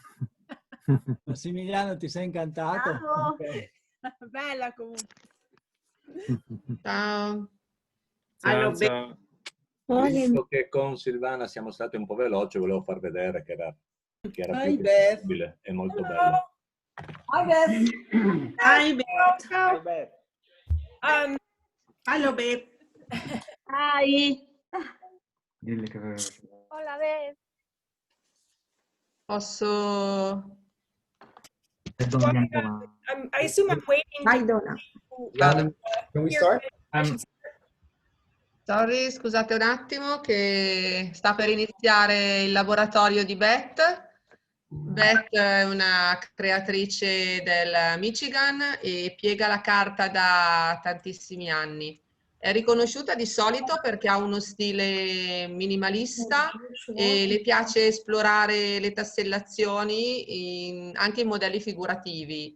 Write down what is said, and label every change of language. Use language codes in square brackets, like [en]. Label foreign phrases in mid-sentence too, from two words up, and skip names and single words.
[it] Massimiliano, ti sei incantato? Ciao. Ok. Bella comunque. Ciao. Ciao, ciao. Visto che con Silvana siamo stati un po' veloci, volevo far vedere che era più che possibile. È molto bello. [en] Hi Beth. Hi Beth. [it] Ciao, Beth. [en] Hello Beth. Hi. [es] Hola, Beth. [it] Posso... [en] I assume I'm waiting. Hi Donna. Can we start? Sorry, [it] scusate un attimo che sta per iniziare il laboratorio di Beth. Beth è una creatrice del Michigan e piega la carta da tantissimi anni. È riconosciuta di solito perché ha uno stile minimalista e le piace esplorare le tassellazioni anche in modelli figurativi.